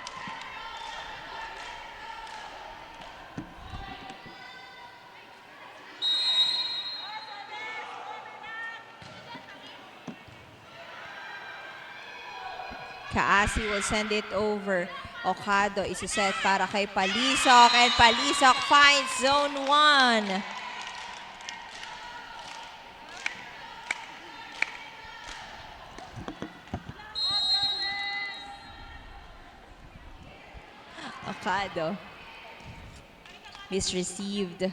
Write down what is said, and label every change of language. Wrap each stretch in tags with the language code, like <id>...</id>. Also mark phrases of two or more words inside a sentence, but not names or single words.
<en>Kaasi will send it over. Ocado is set</en> <tl>para kay</tl> <en>Palisok, and Palisok finds zone 1. Ocado is received.</en>